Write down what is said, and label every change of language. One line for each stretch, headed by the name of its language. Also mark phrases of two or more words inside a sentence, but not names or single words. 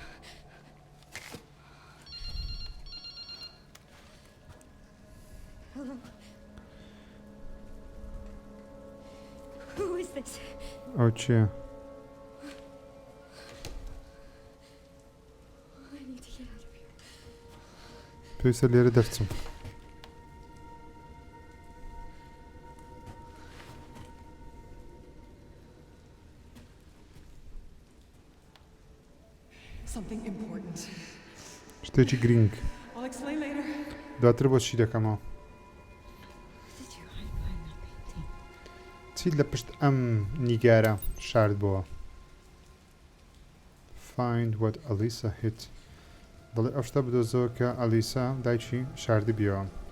English: Who is this?
Central Kurdish: ئەو چییە
English: I need to get out of here.
Central Kurdish: پێویستە لێرە دەرچم
English: Something important.
Central Kurdish: شتێکی گرینگ
English: I'll explain later.
Central Kurdish: دواتر بۆ چی دەکەمەوە
English: What did you hide behind that painting?
Central Kurdish: چیت لە پشت ئەم نیگارە شارد بووە
English: Find what Alisa hit
Central Kurdish: دەڵێ ئەو شتە بدۆزەوە کە ئەلیسا دایکی شاردی بیەوە